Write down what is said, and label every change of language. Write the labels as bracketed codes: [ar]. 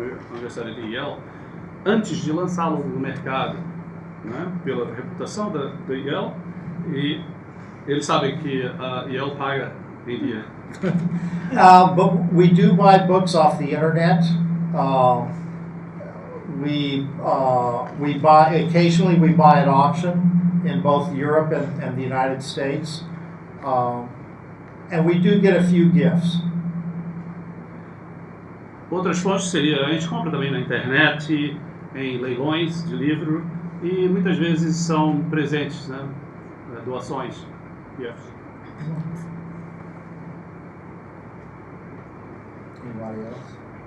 [pt] Universidade de Yale, antes de lançá-lo no mercado, né, pela reputação da Yale, e eles sabem que a Yale paga em dia. [en] But we do buy books off the internet. We buy occasionally. We buy at auction in both Europe and the United States, and we do get a few gifts. [pt] Outras fontes seria, a gente compra também na internet, em leilões de livro, e muitas vezes são presentes, né? Doações. Gifts. [en] Anybody else?